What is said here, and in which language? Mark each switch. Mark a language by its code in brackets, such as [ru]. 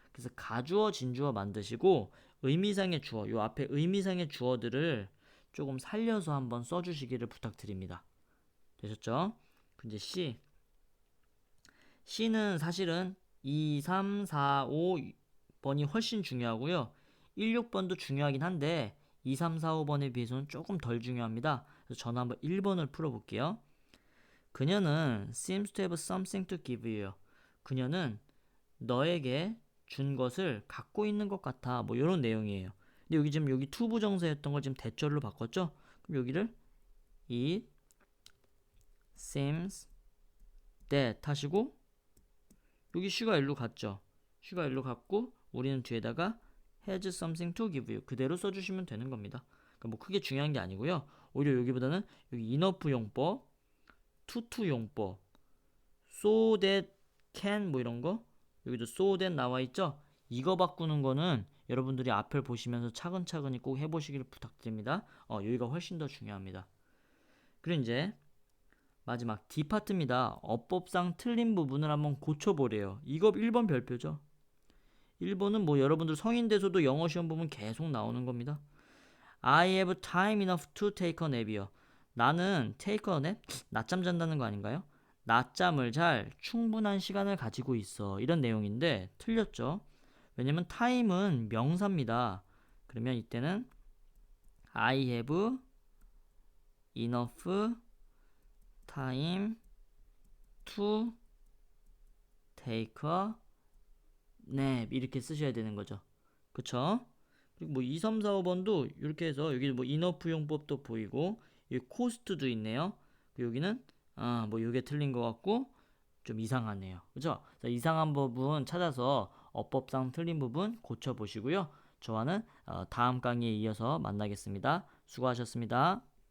[ko] 그래서 가주어, 진주어 만드시고 의미상의 주어, 요 앞에 의미상의 주어들을 조금 살려서 한번 써주시기를 부탁드립니다. 되셨죠? 이제 C는 사실은 2, 3, 4, 5번이 훨씬 중요하고요. 1, 6번도 중요하긴 한데 2, 3, 4, 5번에 비해서는 조금 덜 중요합니다. 그래서 저는 한번 1번을 풀어볼게요. 그녀는 [en] seems to have something to give you. [ko] 그녀는 너에게 준 것을 갖고 있는 것 같아. 뭐 이런 내용이에요. 근데 여기 지금 여기 to 부정사였던 걸 지금 대절로 바꿨죠? 그럼 여기를 [en] it seems that [ko] 하시고 여기 she가 일로 갔죠. she가 일로 갔고 우리는 뒤에다가 [en] has something to give you [ko] 그대로 써주시면 되는 겁니다. 그러니까 뭐 크게 중요한 게 아니고요. 오히려 여기보다는 여기 enough 용법, to 용법, so that can 뭐 이런 거 여기도 so that 나와 있죠. 이거 바꾸는 거는 여러분들이 앞을 보시면서 차근차근히 꼭 해보시길 부탁드립니다. 여기가 훨씬 더 중요합니다. 그리고 이제 마지막 D 파트입니다. 어법상 틀린 부분을 한번 고쳐보래요. 이거 1번 별표죠. 1번은 뭐 여러분들 성인 돼서도 영어 시험 보면 계속 나오는 겁니다. [en] I have time enough to take a nap이요. [ko] 나는 [en] take a nap? [ko] 낮잠 잔다는 거 아닌가요? 낮잠을 잘 충분한 시간을 가지고 있어. 이런 내용인데 틀렸죠. 왜냐면 time은 명사입니다. [en] 그러면 이때는 I have enough time to take a nap [ko] 이렇게 쓰셔야 되는 거죠. 그쵸? 그리고 뭐 2, 3, 4, 5번도 이렇게 해서 여기 뭐 enough 용법도 보이고 여기 cost도 있네요. 여기는 뭐 이게 틀린 것 같고 좀 이상하네요. 그죠? 이상한 부분 찾아서 어법상 틀린 부분 고쳐 보시고요. 저와는 다음 강의에 이어서 만나겠습니다. 수고하셨습니다.